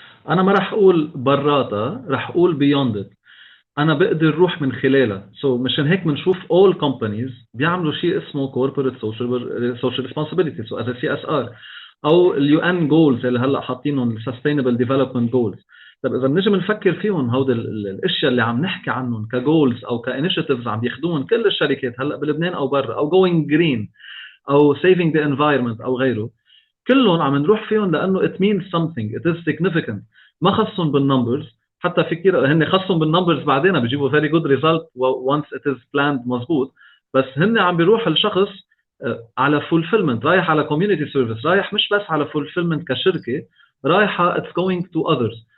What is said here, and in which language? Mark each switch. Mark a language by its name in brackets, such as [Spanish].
[Arabic] أنا ما رح أقول براتها رح أقول beyond it. أنا بقدر روح من خلالها. [English] So [Arabic] مشان هيك بنشوف [English] all companies بيعملوا شيء اسمه corporate social responsibility. So as a CSR أو UN goals اللي هلا حاطينهم sustainable development goals. [Arabic] طب إذا بنجي بنفكر فيهم هود الأشياء اللي عم نحكي عنهم كجولز أو كinitiatives عم بياخدوهم كل الشركات هلا بلبنان أو برا أو going green أو saving the environment أو غيره كلهم عم نروح فيهم لأنه [English] it means something it is significant. [Arabic] ما خصهم بالنمبرز حتى في كثير هن خصهم بالنمبرز بعدين بيجيبوا [English] very good result once it is planned [Arabic] مزبوط بس هن عم بيروح الشخص على fulfillment رايح على community service رايح مش بس على fulfillment كشركة رايحة [English] it's going to others.